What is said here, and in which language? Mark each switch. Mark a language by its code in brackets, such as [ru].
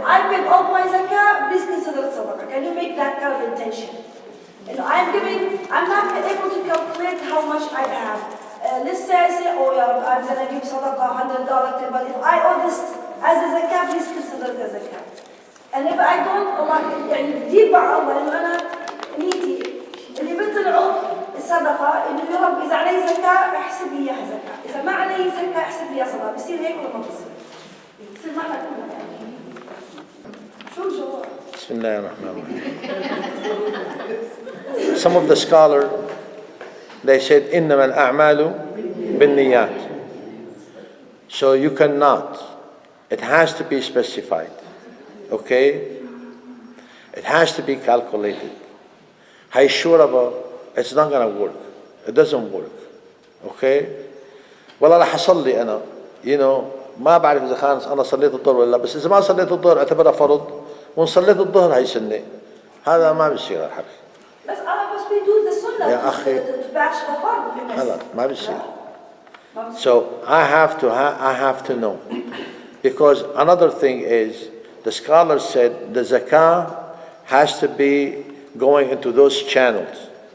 [en] If I paid all my zakah, please consider it sadaqah. Can you make that kind of intention? I'm not able to calculate how much I have. Let's say I say, oh Ya Rab, I'm going to give sadaqah $100, but if I owe this as a zakah, please consider it as zakah. And if I don't, Allah, [ar] يعني بدير مع الله إنه أنا نيتي اللي بيطلعوا الصدقة إنه يا رب إذا علي زكاة احسب لي إياها زكاة، إذا ما علي زكاة احسب لي إياها صدقة، بصير هيك ولا ما بصير؟ بصير معنا كلنا يعني. شو الجواب؟ بسم الله الرحمن الرحيم. [en] Some of the scholars, they said [ar] إنما الأعمال بالنيات. [en] So you cannot. It has to be specified. Okay? It has to be calculated. How sure about it's not going to work. It doesn't work. Okay? [ar] والله رح أصلي أنا. You know, ما بعرف إذا كان أنا صليت الظهر ولا لا، بس إذا ما صليت الظهر اعتبرها فرض، وإن صليت الظهر هي سنة. هذا ما بيصير الحقيقة. بس [en] we do the sunnah [ar] يا أخي. [en] to batch the farm. [ar] خلاص ما بيصير. [en] So I have to know. Because another thing is, the scholars said the zakah has to be going into those channels.